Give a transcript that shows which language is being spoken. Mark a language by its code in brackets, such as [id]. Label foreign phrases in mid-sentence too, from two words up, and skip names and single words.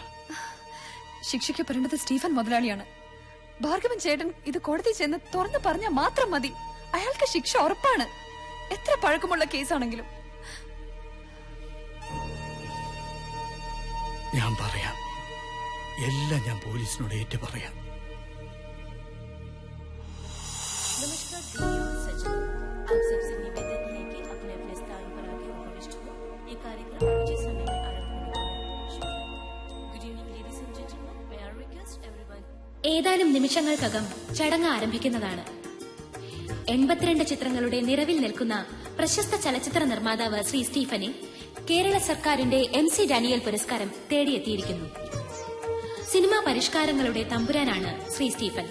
[ml] ശിക്ഷിക്കപ്പെടേണ്ടത് സ്റ്റീഫൻ മുതലാളിയാണ്. ഭാർഗവൻ ചേട്ടൻ ഇത് കോടതി ചെന്ന് തുറന്നു പറഞ്ഞാൽ മാത്രം മതി. അയാൾക്ക് ശിക്ഷ ഉറപ്പാണ്, എത്ര പഴക്കമുള്ള കേസാണെങ്കിലും. ഞാൻ പറയാം, എല്ലാം ഞാൻ പോലീസിനോട് ഏറ്റു പറയാം. [hi] नमस्कार धन्यवाद सचिन, आप सबसे निवेदन है कि अपने अपने स्थान पर आके उपविष्ट हो। ये कार्यक्रम कुछ ही समय में आरंभ होने वाला है। शुक्रिया। [en] Good evening ladies and gentlemen, may I request everyone. [ml] ഏതാനും നിമിഷങ്ങൾക്കകം ചടങ്ങ് ആരംഭിക്കുന്നതാണ്. 82 ചിത്രങ്ങളുടെ നിറവിൽ നിൽക്കുന്ന പ്രശസ്ത ചലച്ചിത്ര നിർമ്മാതാവ് ശ്രീ സ്റ്റീഫനെ കേരള സർക്കാരിന്റെ MC ഡാനിയൽ പുരസ്കാരം തേടിയെത്തിയിരിക്കുന്നു. സിനിമാ പരിഷ്കാരങ്ങളുടെ തമ്പുരാനാണ് ശ്രീ സ്റ്റീഫൻ.